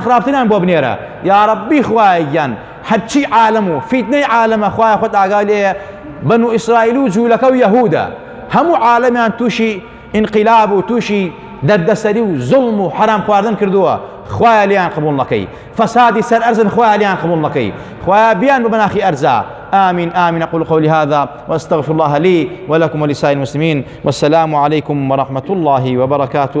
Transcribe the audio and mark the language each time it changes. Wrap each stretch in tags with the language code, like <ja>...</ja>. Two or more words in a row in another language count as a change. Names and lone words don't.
<ckb>خراپتران بۆ بنێرە یا ربی خوای گیان هەرچی عالم و فیتنەی عالەمە خوایە خۆت ئاگای لێیە بەنو ئیسرائیل و جوولەکە و یەهودە هەموو عالەمیان تووشی انقلاب و تووشی دەردەسەری و زوڵم و حرام خواردن کردووە خوایە لیان قبول نەکەی فەسادی سەر ئەرزن خوایە لیان قبول نەکەی خوایە بیان بە بەناخی ئەرزا</ckb> <ar>آمين آمين أقول قولي هذا وأستغفر الله لي ولكم ولسائر المسلمين والسلام عليكم ورحمة الله وبركاته.</ar>